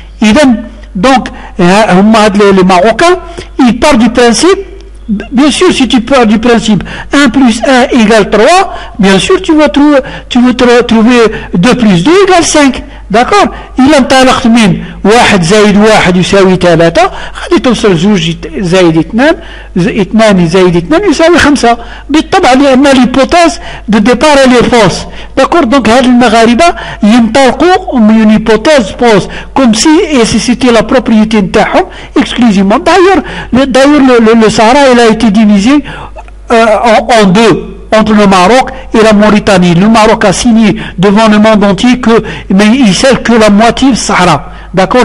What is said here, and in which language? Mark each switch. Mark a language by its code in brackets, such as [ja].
[ar] اذا دونك هما هاد لي ماروكان [fr] ils partent du principe. Bien sûr, si tu pars du principe 1 plus 1 égale 3, bien sûr tu vas trouver 2 plus 2 égale 5. d'accord. [ar] إلا انطلقت من 1 زائد 1 يساوي 3 غادي توصل 2 زائد 2 2 زائد 2 يساوي 5 بالطبع لأن [fr] l'hypothèse de départ elle est fausse. d'accord. donc [ar] هاد المغاربة ينطلقوا من [fr] hypothèse fausse comme si c'était la propriété [ar] نتاعهم [fr] exclusivement. D'ailleurs le Sahara il a été divisé en deux entre le Maroc et la Mauritanie. Le Maroc a signé devant le monde entier mais il scelle que la moitié du Sahara. d'accord.